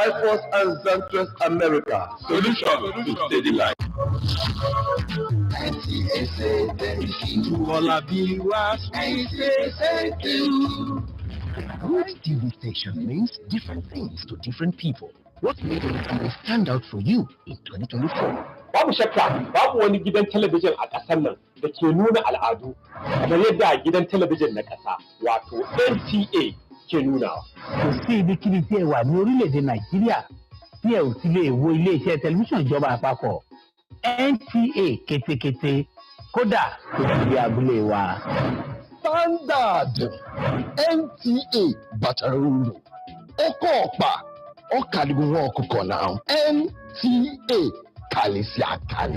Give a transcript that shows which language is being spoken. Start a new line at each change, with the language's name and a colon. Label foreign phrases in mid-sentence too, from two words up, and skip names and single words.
English: Bifrost and Suntrust America. Solution to steady life. Good TV station means different things to different people. What made it stand out for you in 2024?
Hausa: Babu shakka, babu wani gidan talabijin a ƙasar nan da ke nuna al'adu kamar yadda gidan talabijin na ƙasa wato NTA ke nunawa.
Yoruba: Kò sí ibikíbi tí ẹ wà ní orílẹ̀-èdè Nàìjíríà tí ẹ ò ti lè wo ilé-iṣẹ́ tẹlifíṣàn ìjọba àpapọ̀ NTA kétékété kódà kò sí abúlé wa.
English: Standard NTA Bataruru Okopa Okadigun Okuko now NTA Kalisia Kali.